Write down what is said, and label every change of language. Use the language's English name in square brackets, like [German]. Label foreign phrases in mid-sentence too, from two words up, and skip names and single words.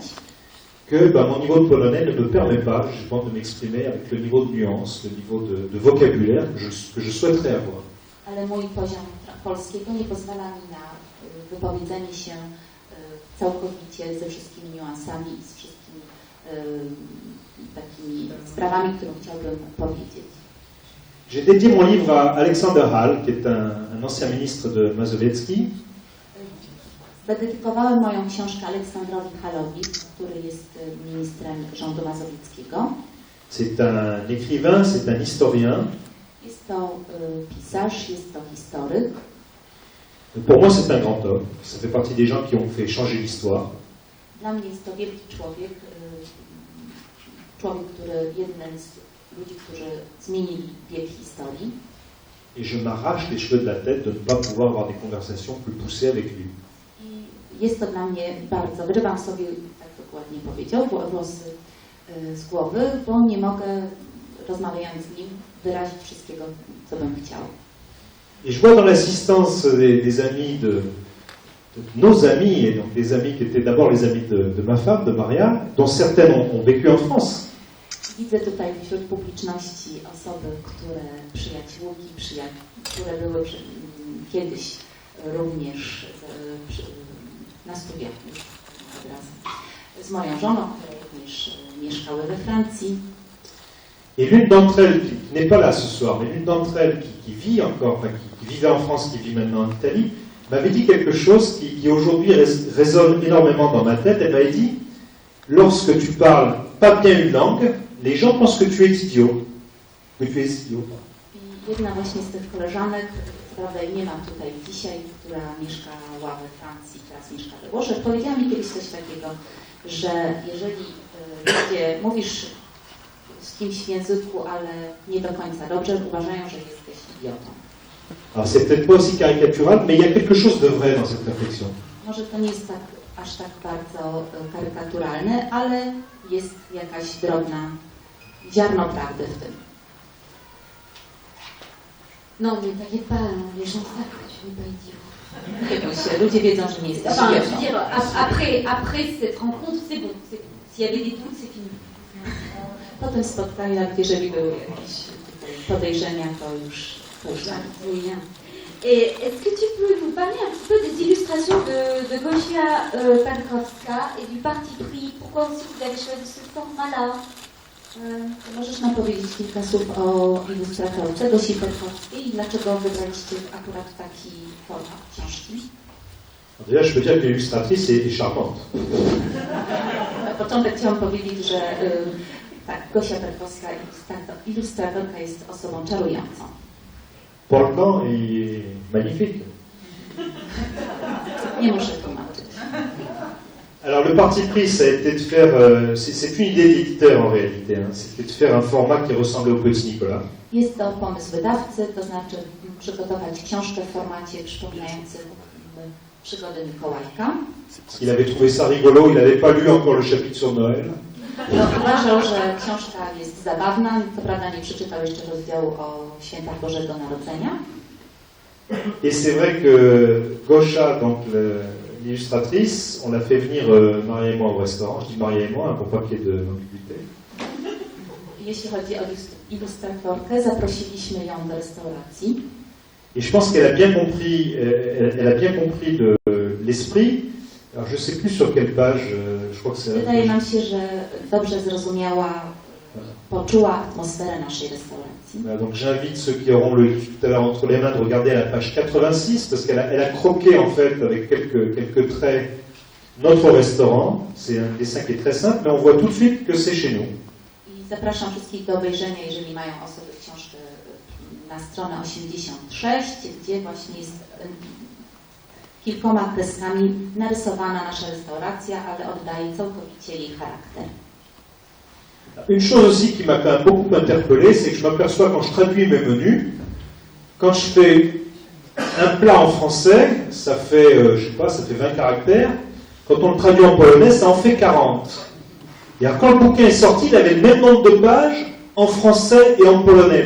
[French] Que mon niveau de polonais ne me permet pas, je pense, de m'exprimer avec le niveau de nuance, le niveau de vocabulaire que je souhaiterais avoir. [Polish] Ale mój poziom polskiego nie pozwala mi na wypowiedzenie się całkowicie ze wszystkimi niuansami i z wszystkimi takimi sprawami, które chciałbym powiedzieć. [French] J'ai dédié mon livre à Alexander Hall, qui est un ancien ministre de Mazowiecki. [Polish] Zadedykowałem moją książkę Aleksandrowi Hallowi, który jest ministrem rządu mazowieckiego. [French] C'est un écrivain, c'est un historien. [Polish] Jest to pisarz, jest to historyk. [French] Pour moi, c'est un grand homme. Ça fait partie des gens qui ont fait changer l'histoire. [Polish] Dla mnie jest to wielki człowiek, który jeden z ludzi, którzy zmienili bieg historii. [French] Et je m'arrache les cheveux de la tête de ne pas pouvoir avoir des conversations plus poussées avec lui. [Polish] I jest to dla mnie bardzo, wyrywam sobie, tak dokładnie powiedział, włosy z głowy, bo nie mogę, rozmawiając z nim, wyrazić wszystkiego, co bym chciał. [French] Et je vois dans l'assistance des amis de nos amis, et donc des amis qui étaient d'abord les amis de ma femme, de Maria, dont certaines ont vécu en France. [Polish] Widzę tutaj wśród publiczności osoby, przyjaciółki, które były kiedyś również na studiach od razu. z moją żoną, które również mieszkały we Francji. [French] Et l'une d'entre elles, qui n'est pas là ce soir, mais l'une d'entre elles qui vit encore, enfin qui vivait en France, qui vit maintenant en Italie, m'avait dit quelque chose qui aujourd'hui résonne énormément dans ma tête. Elle m'avait dit, lorsque tu parles pas bien une langue, les gens pensent que tu es idiot. Que tu es idiot. [Polish] I jedna właśnie z tych koleżanek, której nie mam tutaj dzisiaj, która mieszkała we Francji, teraz mieszka we Włoszech, powiedziała mi kiedyś coś takiego, że jeżeli mówisz z kimś w języku, ale nie do końca dobrze, uważają, że jesteś idiotą. [French] Alors c'est peut-être pas aussi caricatural, mais il y a quelque chose de vrai dans cette réflexion. [Polish] Może to nie jest aż tak bardzo karykaturalne, ale jest jakaś drobna ziarno prawdy w tym. [French] Non, mais t'inquiète pas, les gens savent que tu n'es pas idiot. [Polish] Nie bój się, ludzie wiedzą, że nie jesteś [French] Enfin, je veux [Polish] idiotą. [French] dire, après cette rencontre, c'est bon. S'il y avait des doutes, c'est fini. [Polish] Po tym spotkaniu, nawet jeżeli były jakieś podejrzenia, to już tak. [French] Bien. Et est-ce que tu peux nous parler un petit peu des illustrations de Gosia Pankowska et du parti pris? Pourquoi aussi vous avez choisi ce format-là? [Polish] Możesz nam powiedzieć kilka słów o ilustratorce Gosi Pankowskiej i dlaczego wybraliście akurat taki format książki? [French] Déjà, je peux dire que l'illustratrice est charmante. [Polish] Na początek chciałam powiedzieć, że tak, Gosia Pankowska, ilustratorka, jest osobą czarującą. [French] Portant et magnifique. [Polish] Nie muszę tłumaczyć. [French] Alors le parti pris, ça a été de faire, c'est plus une idée d'éditeur en réalité, hein, c'était de faire un format qui ressemblait au Petit Nicolas. [Polish] Jest to pomysł wydawcy, to znaczy przygotować książkę w formacie przypominającym przygody Mikołajka. [French] Il avait trouvé ça rigolo, il n'avait pas lu encore le chapitre sur Noël. [Polish] Uważał, że książka jest zabawna, co prawda nie przeczytał jeszcze rozdziału o świętach Bożego Narodzenia. [French] Et c'est vrai que Gosia, donc l'illustratrice, on l'a fait venir Maria et moi au restaurant. Je dis Maria et moi, pour pas qu'il y ait d'ambiguïté. [Polish] Jeśli chodzi o ilustratorkę, zaprosiliśmy ją do restauracji. [French] Et je pense qu'elle a bien compris, elle a bien compris l'esprit. Alors je sais plus sur quelle page, je crois que c'est... [Polish] Wydaje nam się, że dobrze zrozumiała, poczuła atmosferę naszej restauracji. [French] Voilà, donc j'invite ceux qui auront le livre tout à l'heure entre les mains de regarder à la page 86, parce qu'elle a croqué en fait avec quelques traits notre restaurant. C'est un dessin qui est très simple, mais on voit tout de suite que c'est chez nous. [Polish] I zapraszam wszystkich do obejrzenia, jeżeli mają osoby książkę, na stronę 86, gdzie właśnie jest kilkoma kreskami narysowana nasza restauracja, ale oddaje całkowicie jej charakter. [French] Une chose aussi qui m'a quand même beaucoup interpellé, c'est que je m'aperçois quand je traduis mes menus, quand je fais un plat en français, ça fait, je sais pas, ça fait 20 caractères. Quand on le traduit en polonais, ça en fait 40. Et alors quand le bouquin est sorti, il avait le même nombre de pages en français et en polonais.